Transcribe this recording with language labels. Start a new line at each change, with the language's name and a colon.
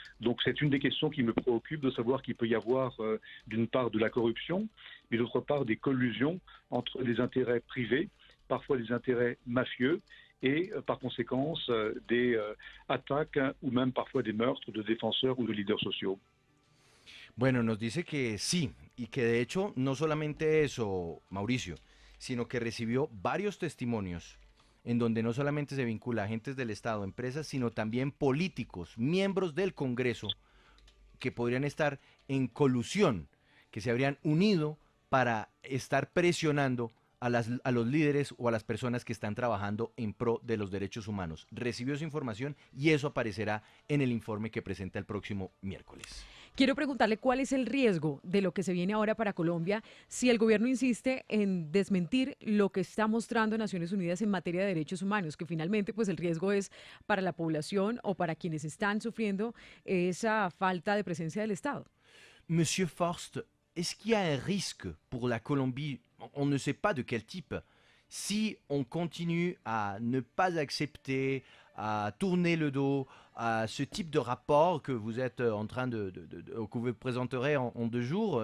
French: Donc c'est une des questions qui me préoccupe, de savoir qu'il peut y avoir d'une part de la corruption, mais d'autre part des collusions entre des intérêts privés, parfois des intérêts mafieux, et par conséquence des attaques ou même parfois des meurtres de défenseurs ou de leaders sociaux.
Spanish: Bueno, nos dice que sí, y que de hecho no solamente eso, Mauricio, sino que recibió varios testimonios en donde no solamente se vincula a agentes del Estado, empresas, sino también políticos, miembros del Congreso, que podrían estar en colusión, que se habrían unido para estar presionando a los líderes o a las personas que están trabajando en pro de los derechos humanos. Recibió esa información y eso aparecerá en el informe que presenta el próximo miércoles. Quiero preguntarle cuál es el riesgo de lo que se viene ahora para Colombia si el gobierno insiste en desmentir lo que está mostrando Naciones Unidas en materia de derechos humanos, que finalmente pues el riesgo es para la población o para quienes están sufriendo esa falta de presencia del Estado.
French: Monsieur Forst, est-ce qu'il y a un risque pour la Colombie, on ne sait pas de quel type, si on continue à ne pas accepter, à tourner le dos à ce type de rapport que vous êtes en train que vous présenterez en 2 jours?